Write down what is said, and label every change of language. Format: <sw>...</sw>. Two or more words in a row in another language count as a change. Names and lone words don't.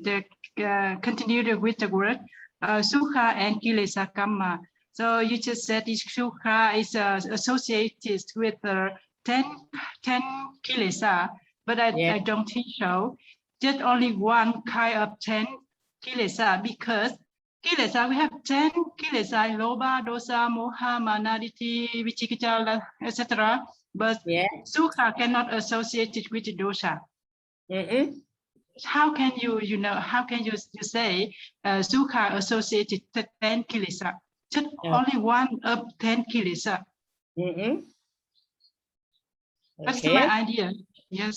<en>To continue with the word sukha and</en> <pi>kilesa karma.</pi> <en>So you just said this sukha is associated with 10 kilesa, but I don't think so. Just only one kind of 10 kilesa, because kilesa, we have 10 kilesa,</en> <pi>loba, dosa, moha, mana, ditthi, vicikicca,</pi> <en>etc. But sukha cannot associate it with the dosa. How can how can you say sukha associated to 10 kilesa? Just only one of 10 kilesa. That's my idea. Yes.</en>